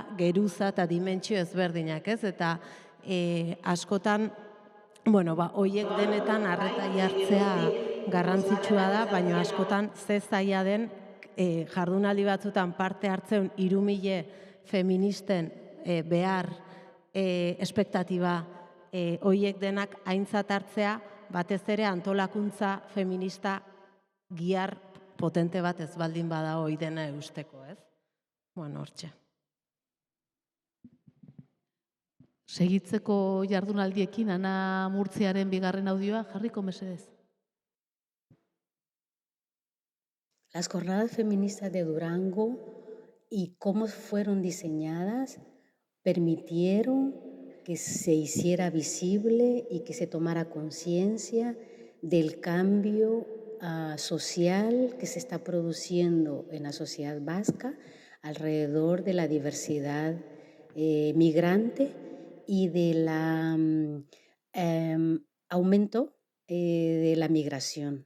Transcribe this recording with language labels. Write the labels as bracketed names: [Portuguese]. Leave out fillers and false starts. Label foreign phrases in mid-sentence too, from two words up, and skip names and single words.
[Basque] geruza eta dimentsio ezberdinak, eta askotan, horiek denetan arreta jartzea garrantzitsua da, baina askotan ze zaila den jardunaldi batzutan parte hartzen 3.000 feministen behar espektatiba horiek denak aintzat hartzea, batez ere antolakuntza feminista gihar potente bat ez baldin bada hori dena eusteko, ez? Hortxe. Segitzeko jardunaldiekin, Ana Murtziaren bigarren audioa, jarriko mesedez. [Spanish] Las jornadas feministas de Durango y cómo fueron diseñadas permitieron que se hiciera visible y que se tomara conciencia del cambio social que se está produciendo en la sociedad vasca alrededor de la diversidad migrante y del aumento de la migración.